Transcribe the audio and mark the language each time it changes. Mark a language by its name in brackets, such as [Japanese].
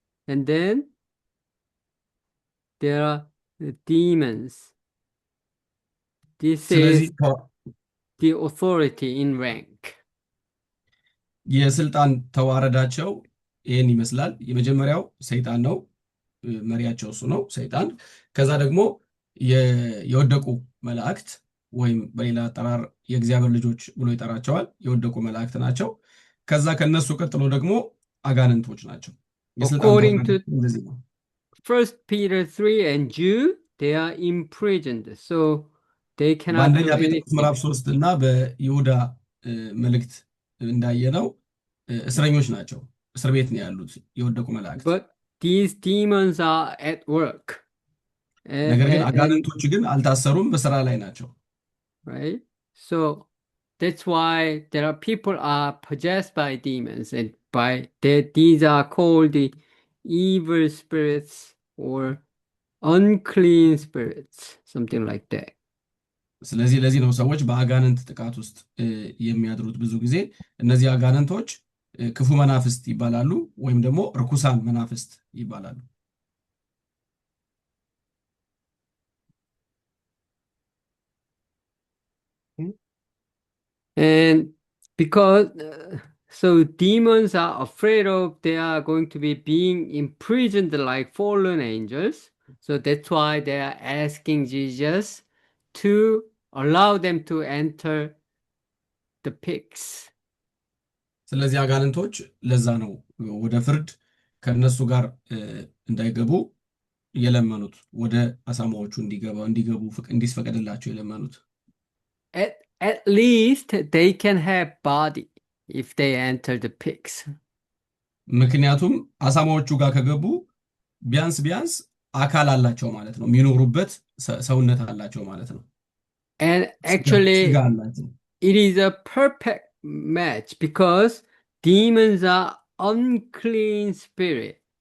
[English] And then there are the demons. This is the authority in rank. [Amharic] የስልጣን ተዋረዳቸው ይህን ይመስላል። የመጀመሪያው ሰይጣን ነው፣ መሪያቸው እሱ ነው ሰይጣን። ከዛ ደግሞ የወደቁ መላእክት ወይም በሌላ አጠራር የእግዚአብሔር ልጆች ብሎ ይጠራቸዋል፣ የወደቁ መላእክት ናቸው። ከዛ ከነሱ ቀጥሎ ደግሞ አጋንንቶች ናቸው። [English] According to 1 Peter 3 and Jude, they are imprisoned. So they cannot [Amharic] በአንደኛ [English] do [Amharic] ጴጥሮስ [English] anything. [Amharic] ምዕራፍ 3 እና በይሁዳ መልእክት እንዳየነው እስረኞች ናቸው፣ እስር ቤት ነው ያሉት የወደቁ መላእክት። [English] But these demons are at work. [Amharic] ነገር ግን አጋንንቶች ግን አልታሰሩም፣ በስራ ላይ ናቸው። [English] Right? So that's why there are people are possessed by demons, and these are called the evil spirits or unclean spirits, something like that. [Amharic] ስለዚህ ለዚህ ነው ሰዎች በአጋንንት ጥቃት ውስጥ የሚያድሩት። ብዙ ጊዜ እነዚህ አጋንንቶች ክፉ መናፍስት ይባላሉ ወይም ደግሞ ርኩሳን መናፍስት ይባላሉ። [English] And because so demons are afraid of they are going to be being imprisoned like fallen angels. So that's why they are asking Jesus to allow them to enter the pigs. [Amharic] ስለዚህ አጋንንቶች ለዛ ነው ወደ ፍርድ ከነሱ ጋር እንዳይገቡ የለመኑት፣ ወደ አሳማዎቹ እንዲገቡ እንዲፈቀድላቸው የለመኑት። [English] At least they can have body if they enter the pigs. [Amharic] ምክንያቱም አሳማዎቹ ጋር ከገቡ ቢያንስ አካል አላቸው ማለት ነው፣ የሚኖሩበት ሰውነት አላቸው ማለት ነው። [English] And actually it is a perfect match because demons are unclean spirit.